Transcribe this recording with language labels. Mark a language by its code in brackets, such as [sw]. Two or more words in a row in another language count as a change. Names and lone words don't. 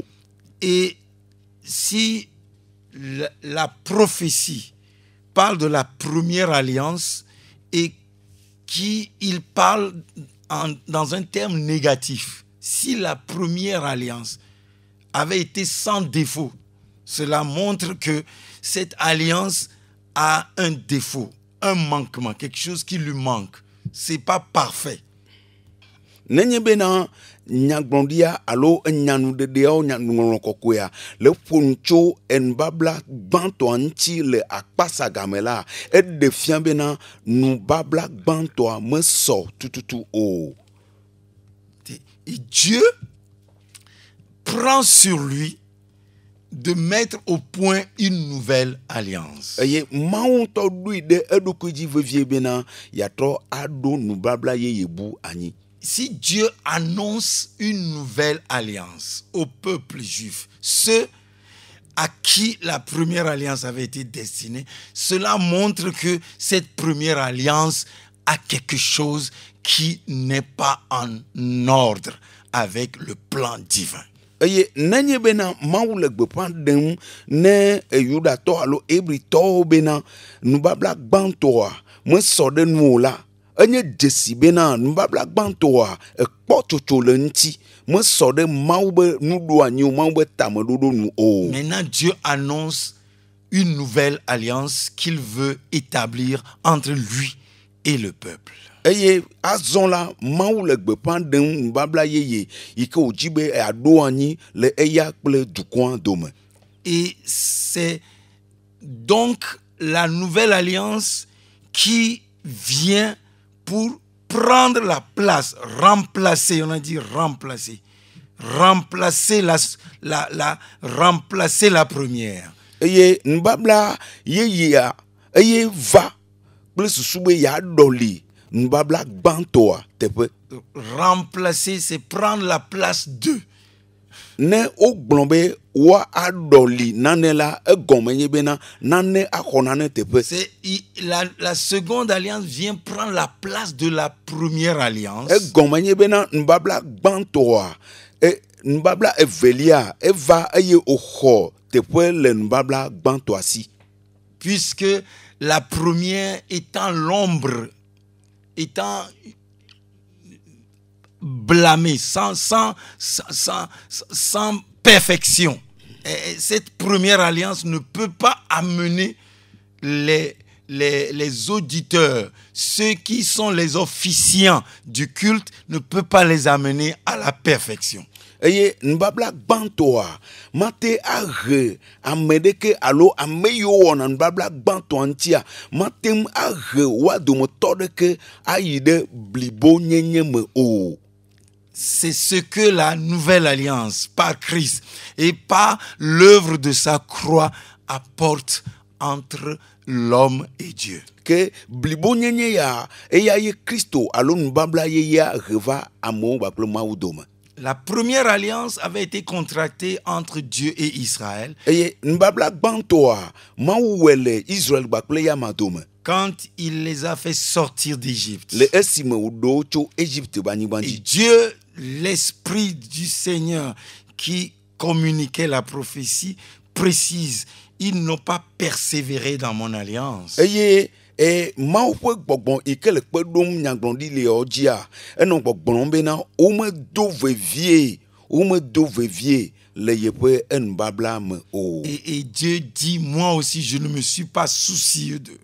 [fr] Et si la prophétie parle de la première alliance et qu'il parle dans un terme négatif, si la première alliance avait été sans défaut, cela montre que cette alliance a un défaut, un manquement, quelque chose qui lui manque. C'est pas parfait. [ee] Nenye bena nyagblɔɖia alo enyanuɖeɖeawo nyanuŋɔŋlɔ kɔkɔea le ƒonu tso enubabla gbãtɔa ŋuti le akpasa game la eɖe fia bena nubabla gbãtɔa mesɔ tututu o. [fr] Et Dieu prend sur lui de mettre au point une nouvelle alliance. [ee] Eye Mawu ŋutɔ ɖoe ɖe eɖokui dzi vevie bena yeatrɔ aɖo nubabla yeye bu anyi. [fr] Si Dieu annonce une nouvelle alliance au peuple juif, ceux à qui la première alliance avait été destinée, cela montre que cette première alliance a quelque chose qui n'est pas en ordre avec le plan divin. [ee] Eye nenye bena Mawu le gbeƒã ɖem ne Yudatɔ alo Hebritɔwo bena nubabla gbãtɔa mesɔ ɖe nu o la, enye dzesi bena nubabla gbãtɔa ekpɔ tsotso le ŋuti mesɔ ɖe Mawu be nuɖo anyi o, Mawu be tameɖoɖo nu o. [fr] Maintenant, Dieu annonce une nouvelle alliance qu'il veut établir entre lui et le peuple. [ee] Eye azɔ la Mawu le gbeƒã ɖem nubabla yeye yi ke wòdzi be aɖo anyi le eya kple dukɔa dome. [fr] Et c'est donc la nouvelle alliance qui vient pour prendre la place, remplacer, on a dit remplacer la première. [ee] Eye nubabla yeyea eye va kple susu be yeaɖɔli nubabla gbãtɔa teƒe. [fr] Remplacer, c'est prendre la place d'eux. [ee] Ne wogblɔ be woaɖɔli nane la egɔme nye bena nane axɔ nane teƒe. [fr] La seconde alliance vient prendre la place de la première alliance. [ee] Egɔme nye bena nubabla gbãtɔa nbabla evelia eva eye oxɔ teƒe le nbabla gbãtɔ asi. [fr] Puisque la première étant l'ombre, étant blâmée, sans perfection. Et cette première alliance ne peut pas amener les auditeurs, ceux qui sont les officiants du culte, ne peut pas les amener à la perfection. [ee] Eye nbabla gbãtɔa mate ahe ame ɖeke alo ame yiwo wɔna nbabla gbãtɔa ŋutia matem ahe wa dometɔ ɖeke ayi ɖe blibo nyenye me o. [fr] C'est ce que la nouvelle alliance par Christ et par l'œuvre de sa croix apporte entre l'homme et Dieu. [ee] Ke blibo nyenye ya eya ye Kristo alo nbabla ye ya heva amewo kpakple Mawu dome. [fr] La première alliance avait été contractée entre Dieu et Israël. [ee] Eye nbabla gbãtɔa Mawu wɔ le Israel kpakple yama dome. [fr] Quand il les a fait sortir d'Égypte. [ee] Le esime woɖo tso Égypte ba anyigba Et dzi. [fr] Dieu, l'Esprit du Seigneur qui communiquait la prophétie, précise, ils n'ont pas persévéré dans mon alliance. [ee] Eye Mawu ƒe gbɔgbɔ yi ke le kpe ɖom nyagblɔɖileawo dzia enɔ gbɔgblɔm bena womedo vevie le yeƒe enubabla me o. [fr] Et Dieu dit, moi aussi, je ne me suis pas soucieux d'eux.